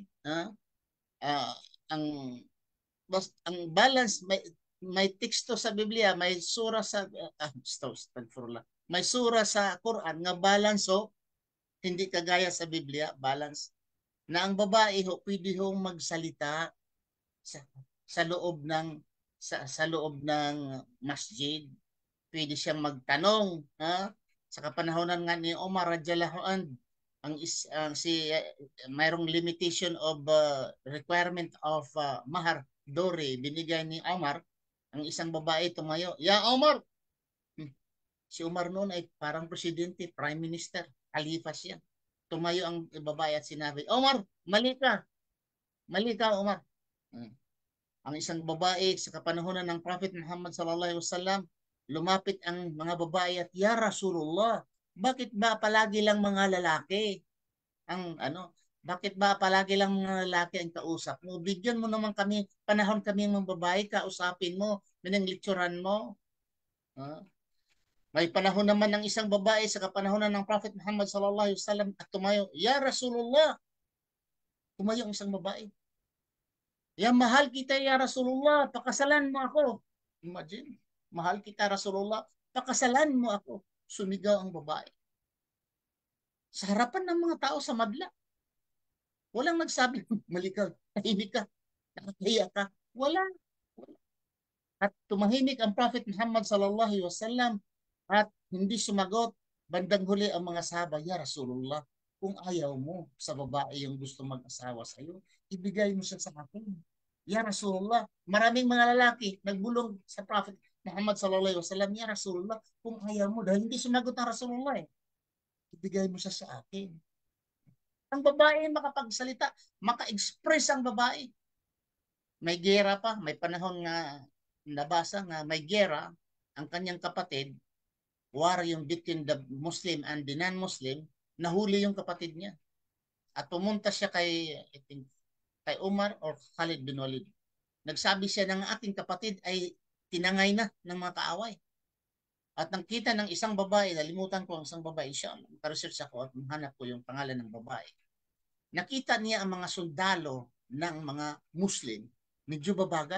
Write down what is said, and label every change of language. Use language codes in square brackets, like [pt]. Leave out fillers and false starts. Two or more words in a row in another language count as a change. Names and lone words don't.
[tl] Ang balance, may teksto sa Biblia, may sura sa may sura sa Quran nga balance hindi kagaya sa Biblia, balance na ang babae pwede hong magsalita sa loob ng masjid. Pwede siyang magtanong, sa kapanahonan nga ni Omar [ar] رضي الله عنه, [tl] mayroong [en] limitation of requirement of mahar [tl] dore binigay ni Omar. Ang isang babae tumayo, ya Omar. Si Omar noon ay parang presidente, [en] prime minister, [tl] khalifa siya. Tumayo ang babae at sinabi, Omar, mali ka, Omar. ang isang babae sa kapanahunan ng Prophet Muhammad [ar] صلى الله عليه وسلم, [tl] lumapit ang mga babae at, [ar] "يا رسول الله, [tl] bakit ba palagi lang mga lalaki ang ano, bakit ba palagi lang mga lalaki ang kausap mo? Bigyan mo naman kami, panahon kami ng babae, kausapin mo, minanglikturan mo." Ah, may panahon naman ng isang babae sa kapanahonan ng Prophet Muhammad [ar] صلى الله عليه وسلم [tl] at tumayo, [ar] "يا رسول الله." [tl] Tumayo ang isang babae. "Ya mahal kita [ar] يا رسول الله, [tl] pakasalan mo ako." Imagine, mahal kita Rasulullah, pakasalan mo ako. Sumigaw ang babae. Sa harapan ng mga tao sa madla. Walang nagsabi, "Mali ka, tahimik ka, nakakahiya ka." Wala. At tumahimik ang Prophet Muhammad [ar] صلى الله عليه وسلم [tl] at hindi sumagot. Bandang huli ang mga sahaba, [ar] "يا رسول الله, [tl] kung ayaw mo sa babae yung gusto mag-asawa sa iyo, ibigay mo siya sa akin." [ar] "يا رسول الله," [tl] maraming mga lalaki nagbulong sa Prophet Muhammad [ar] صلى الله عليه وسلم, "يا رسول الله, [tl] kung ayaw mo," dahil hindi sumagot ang Rasulullah, "ibigay mo siya sa akin." Ang babae makapagsalita, maka-express ang babae. May gera pa, may panahon nga nabasa nga may gera ang kanyang kapatid, war yung [en] between the Muslim and the non-Muslim, [tl] nahuli yung kapatid niya. At pumunta siya I think, kay Umar or Khalid bin Walid. Nagsabi siya ng ating kapatid ay tinangay na ng mga kaaway. At nakita ng isang babae, nalimutan ko ang isang babae siya, naka-research ako at hanap ko yung pangalan ng babae. Nakita niya ang mga sundalo ng mga Muslim, medyo babagal.